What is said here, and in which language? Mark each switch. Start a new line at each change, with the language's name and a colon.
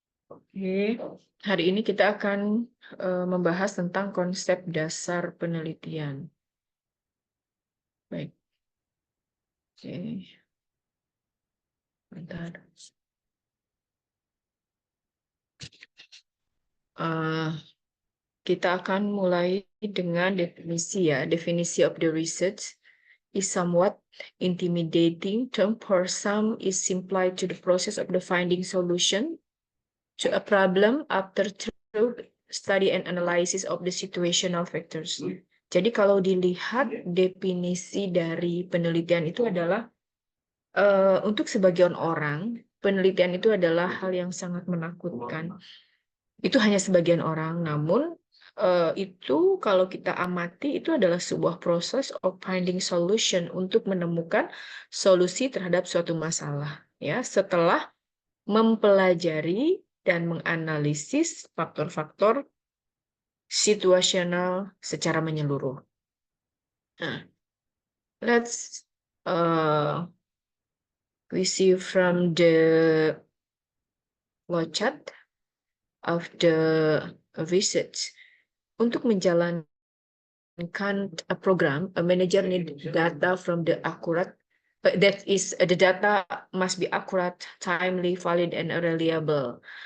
Indonesian: Oke, hari ini kita akan membahas tentang konsep dasar penelitian. Baik. Oke. Bentar. Kita akan mulai dengan definisi ya.
English: Definisi of the research is somewhat intimidating term for some is simplified to the process of the finding solution to a problem after through study and analysis of the situational factors.
Indonesian: Jadi kalau dilihat definisi dari penelitian itu adalah untuk sebagian orang penelitian itu adalah hal yang sangat menakutkan. Itu hanya sebagian orang, namun itu kalau kita amati itu adalah sebuah proses
English: of finding solution
Indonesian: untuk menemukan solusi terhadap suatu masalah ya setelah mempelajari dan menganalisis faktor-faktor situasional secara menyeluruh.
English: Nah, let's we see from the flowchart of the research.
Indonesian: Untuk menjalankan
English: a program, a manager need data from the accurate, that is the data must be accurate, timely, valid, and reliable.